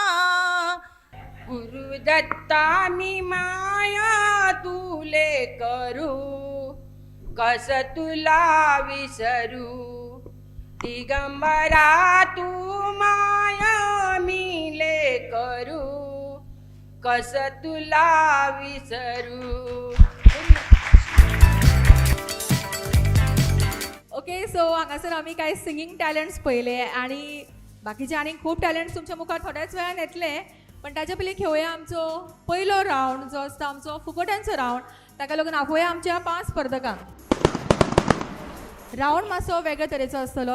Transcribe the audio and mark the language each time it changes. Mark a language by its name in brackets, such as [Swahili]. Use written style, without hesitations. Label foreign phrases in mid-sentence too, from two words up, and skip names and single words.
[Marathi] गुरुदत्ता मी माया तुले करू, कस तुला विसरू, दिगंबरा तू माया मिले करू, कस तुला विसरू। [Konkani] ओके, सो हांगासर आमी कांय [English] singing talents [Konkani] पळयले आणि बाकीचे आनी खूब टॅलंट्स तुमच्या मुखार थोड्याच वेळान येतले, पण ताचे पयलीं खेळुया आमचो पयलो रावंड जो आसता आमचो फुकट्यांचो रावंड। ताका लागून आपोवया आमच्या 5 स्पर्धकांक। रावंड मातसो वेगळे तरेचो आसतलो।